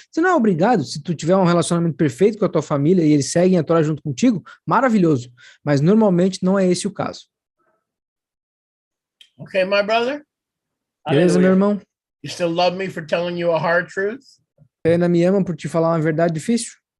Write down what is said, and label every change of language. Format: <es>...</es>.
<pt>Você não é obrigado, se tu tiver um relacionamento perfeito com a tua família e eles seguem a Torá junto contigo, maravilhoso, mas normalmente não é esse o caso.</pt> <en>Okay, my brother?</en> <pt>Beleza, meu irmão?</pt> <en>You still love me for telling you a hard truth?</en> <pt>Você ainda me ama por te falar uma verdade difícil?</pt>